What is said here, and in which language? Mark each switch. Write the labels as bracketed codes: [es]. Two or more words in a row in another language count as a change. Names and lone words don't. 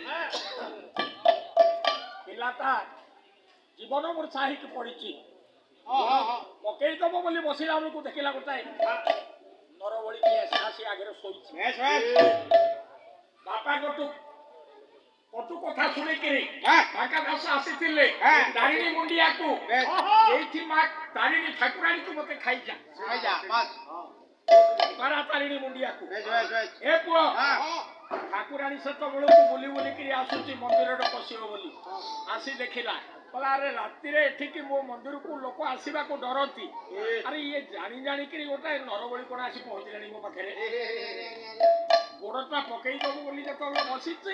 [or] ପିଲାଟା ଜୀବନ ମୂର୍ଚ୍ଛା ହେଇକି ପଡିଛି ପକେଇ ଦବ ବୋଲି ବସିଲା ବେଳକୁ ଦେଖିଲା ଗୋଟାଏ ନରବଳି ଆସି ଆଗରେ ଶୋଇଛି ବାପାଙ୍କଠୁ କଟୁ କଥା ଶୁଣିକିରି ବାଙ୍କା ଦାସ ଆସିଥିଲେ ତାରିଣୀ ମୁଣ୍ଡିଆକୁ ଏଇଠି ମା ତାରିଣୀ ଠାକୁରାଣୀକୁ ମତେ ଖାଇଯା ଯା ବାସ ପାରା ତାରିଣୀ ମୁଣ୍ଡିଆକୁ ବେଶ ବେଶ ବେଶ ଏ ପୁଅ ଠାକୁରାଣୀ ସେତେବେଳକୁ ବୁଲି ବୁଲିକିରି ଆସୁଛି ମନ୍ଦିରରେ ପଶିବ ବୋଲି ଆସି ଦେଖିଲା କହିଲା ଆରେ ରାତିରେ ଏଠିକି ମୋ ମନ୍ଦିରକୁ ଲୋକ ଆସିବାକୁ ଡରନ୍ତି ଆରେ ଇଏ ଜାଣି ଜାଣିକିରି ଗୋଟାଏ ନରବଳି କଣ ଆସି ପହଞ୍ଚିଲାଣି ମୋ ପାଖରେ ଗୋଡଟା ପକେଇ ଦବୁ ବୋଲି ଯେତେବେଳେ ବସିଛି